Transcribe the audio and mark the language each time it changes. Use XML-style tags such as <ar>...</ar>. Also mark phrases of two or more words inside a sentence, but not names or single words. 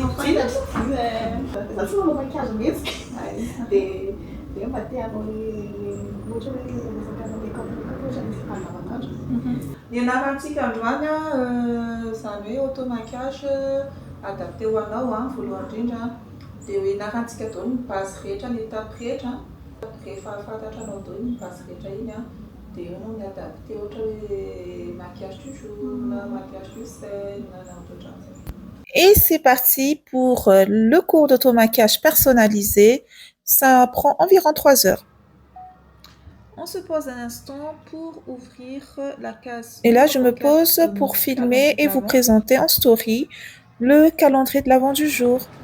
<mg>Nianarantsika androany izany hoe</mg> <fr>auto-maquillage adapté</fr> <mg>ho anao voalohany indrindra dia hoe narantsika dao ny base rehetra ny étape rehetra rehefa fantatranao dao ny base rehetra iny dia eo no miadapté ohatra hoe</mg> <fr>maquillage du jour</fr> <mg>na</mg> <fr>maquillage du scène</fr> <mg>na ohatran'izay.</mg> <fr>Et c'est parti pour le cours d'auto-maquillage personnalisé. Ça prend environ 3 heures. On se pose un instant pour ouvrir la case. Et là, je me pose pour filmer et vous présenter en story le calendrier de l'avant du jour.</fr>